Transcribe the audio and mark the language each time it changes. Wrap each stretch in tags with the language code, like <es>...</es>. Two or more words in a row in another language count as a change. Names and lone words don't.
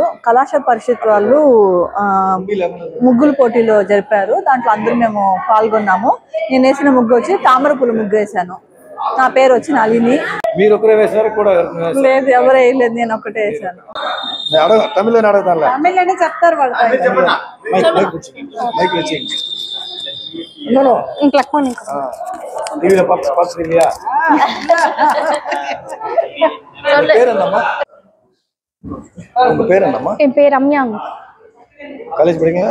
<te>కళాశాల పరిషత్ వాళ్ళు ముగ్గుల పోటీలో జరిపారు. దాంట్లో అందరూ మేము పాల్గొన్నాము. నేను వేసిన ముగ్గు వచ్చి తామర పూల ముగ్గు వేసాను. నా పేరు వచ్చి నళిని. మీరు ఒకరే వేసారు కూడా? లేదు, ఎవరు వేయలేదు, నేను ఒకటే వేసాను. తమిళ తమిళనే చెప్తారు వాళ్ళు.</te> <ta>உங்க பேர் என்னம்மா? என் பேர் ரம்யாங்க. காலேஜ் படிக்கீங்களா?</ta>